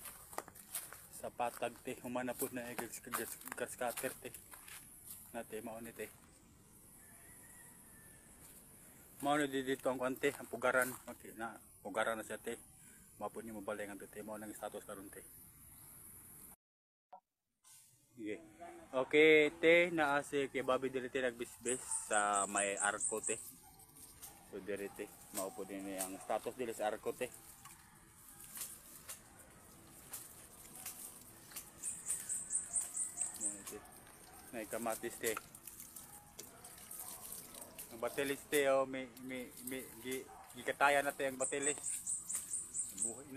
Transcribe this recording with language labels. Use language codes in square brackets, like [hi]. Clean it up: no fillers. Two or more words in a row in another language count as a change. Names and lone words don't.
[ceb] Sa patag te, humana pud na grass cutter te. Nate mao ni te. Mao na dito ang kante, ang pugaran. Okay, na pugaran na siya te. Mao pud ni mobalay ang te, mao nang status karon te. Okay. Okay, te naa si kay Bobby dire te nagbisbis sa may arko te. So dire te, mao pud ni ang status dire sa arko te. May kamatis te. Ang batilis te, may gikataya na te ang batilis. Buhay na.